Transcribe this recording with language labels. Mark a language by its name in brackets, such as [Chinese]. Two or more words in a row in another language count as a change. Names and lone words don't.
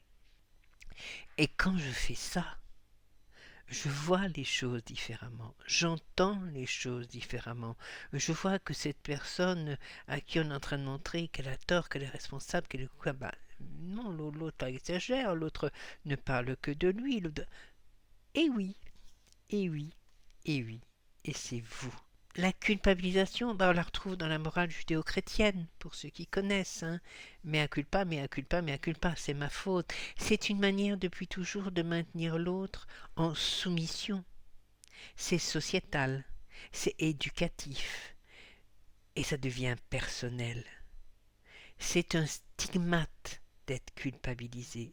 [French] Et quand je fais ça, je vois les choses différemment, j'entends les choses différemment, je vois que cette personne à qui on est en train de montrer qu'elle a tort, qu'elle est responsable, qu'elle est quoi, bah, non, l'autre exagère, l'autre ne parle que de lui, et oui, et oui, et oui, et c'est vous. La culpabilisation, bah, on la retrouve dans la morale judéo-chrétienne, pour ceux qui connaissent. Hein. [Latin] Mea culpa, mea culpa, mea culpa, [French] c'est ma faute. C'est une manière depuis toujours de maintenir l'autre en soumission. C'est sociétal, c'est éducatif, et ça devient personnel. C'est un stigmate d'être culpabilisé.